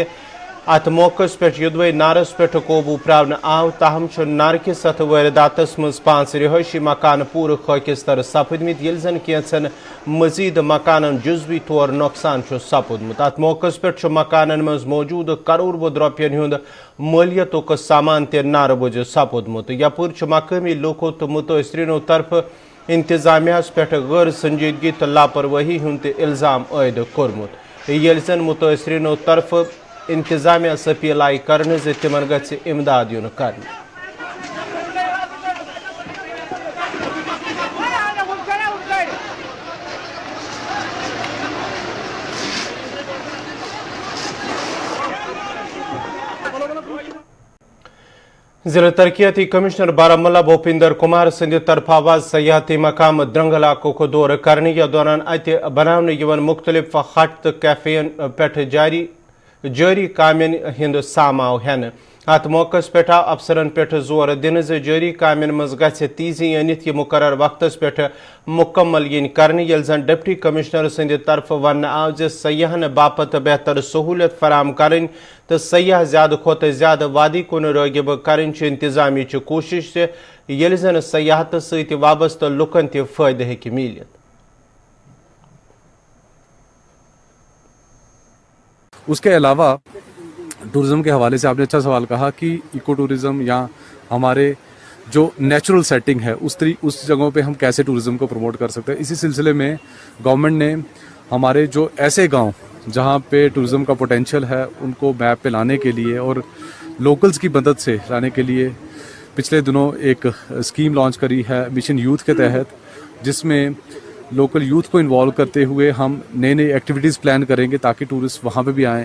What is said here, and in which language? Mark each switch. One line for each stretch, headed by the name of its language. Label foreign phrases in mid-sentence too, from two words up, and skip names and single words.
Kashmiri: अत मौकस पे युदवे नारस पे कोबू प्रावन आव, ताहम नार किस अथ वारदातस मज 5 रिहायशी मकान पूर खकिस्तर सपदमित येल जन कैंसन मजीद मकान जुजवी तौर नुकसान सपदमुत। अत मौकस पे मकान मज मौजूद करोड़ बद रुपयन हुंद मालियतुक सामान ते नार बुझ सपदमुत। यपुर मकामी लोको तो मुतअसरीनो तरफ इंतजामिया पे गैर संजीदगी तो लापरवाही हुंद इल्जाम आयद कोर्मुत येल जन मुतासरीनो तरफ इंतजामिया अपील आई करने जे तिमन गछ इमदाद युन करने। जिला तरक्याती कमिश्नर बारामूला भूपिंदर कुमार संद तरफ आवाज सयाहती मकाम द्रंग इलाकों को दौर करने के दौरान अत बनाने मुख्तलिफ हट तो कैफेन पे जारी कामन हिंद सामाव हेन अत मौके पे अफसरन पे जोर दिन जारी कामन मज गीजी अनित यह मुकर्रर वक्तस पे मुकम्मल इन करने यल जन डिप्टी कमिश्नर संद तरफ वन आव जे सयाहन बापत बेहतर सहूलियत फराम करें तो सयाह ज्यादा खोत ज्यादा वादी कुन रागिब करें इंतजामी कोशिश ये जन सयाहत सत वाबस्त लुकन तह फायदे हेकि मिलित।
Hindi: उसके अलावा टूरिज्म के हवाले से आपने अच्छा सवाल कहा कि इको टूरिज्म या हमारे जो नेचुरल सेटिंग है उस जगहों पे हम कैसे टूरिज्म को प्रमोट कर सकते हैं। इसी सिलसिले में गवर्नमेंट ने हमारे जो ऐसे गांव जहां पे टूरिज्म का पोटेंशियल है उनको मैप पे लाने के लिए और लोकल्स की मदद से लाने के लिए पिछले दिनों एक स्कीम लॉन्च करी है मिशन यूथ के तहत, जिसमें लोकल यूथ को इन्वॉल्व करते हुए हम नई नई एक्टिविटीज़ प्लान करेंगे ताकि टूरिस्ट वहाँ पे भी आएँ।